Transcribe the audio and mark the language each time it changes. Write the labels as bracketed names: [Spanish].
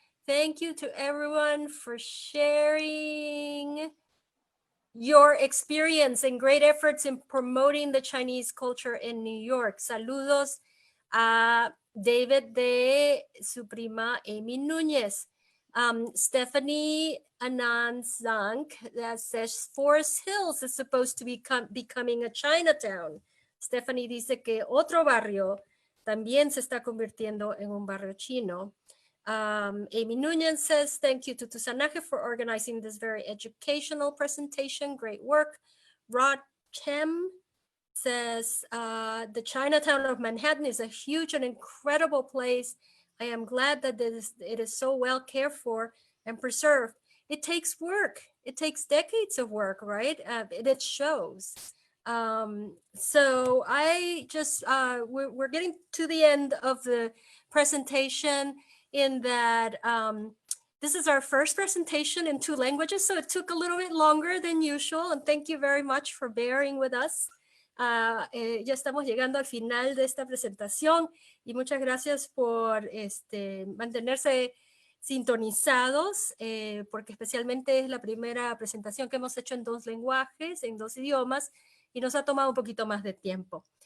[English] Thank you to everyone for sharing your experience and great efforts in promoting the Chinese culture in New York. [Spanish] Saludos a David de su prima Amy Nunez. [English] Stephanie Anand Zank that says Forest Hills is supposed to be becoming a Chinatown. [Spanish] Stephanie dice que otro barrio también se está convirtiendo en un barrio chino. [English] Amy Nunez says, thank you to Tusanaje for organizing this very educational presentation. Great work. Rod Chem says, the Chinatown of Manhattan is a huge and incredible place. I am glad that it is so well cared for and preserved. It takes work. It takes decades of work, right? It shows. So I just, we're getting to the end of the presentation in that this is our first presentation in 2 languages, so it took a little bit longer than usual, and thank you very much for bearing with us. [Spanish] Ya estamos llegando al final de esta presentación y muchas gracias por mantenerse sintonizados, porque especialmente es la primera presentación que hemos hecho en 2 lenguajes, en 2 idiomas, y nos ha tomado un poquito más de tiempo.